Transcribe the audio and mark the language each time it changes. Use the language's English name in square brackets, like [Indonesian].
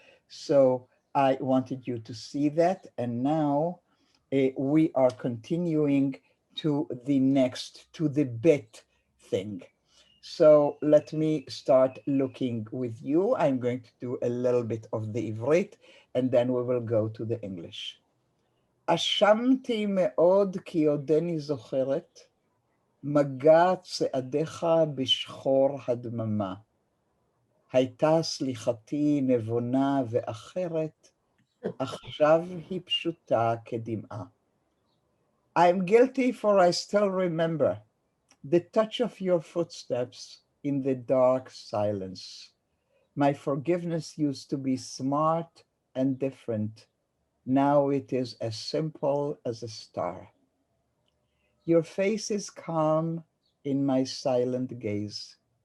[English] So I wanted you to see that. And now we are continuing to the bit thing. So let me start looking with you. I'm going to do a little bit of the Ivrit, and then we will go to the English. [Hebrew] אשמתי מאוד כי עודני זוכרת, מגע צעדיך בשחור הדממה. הייתה סליחתי נבונה ואחרת, עכשיו היא פשוטה כדמעה. [English] I'm guilty for I still remember the touch of your footsteps in the dark silence. My forgiveness used to be smart and different. Now it is as simple as a star. Your face is calm in my silent gaze.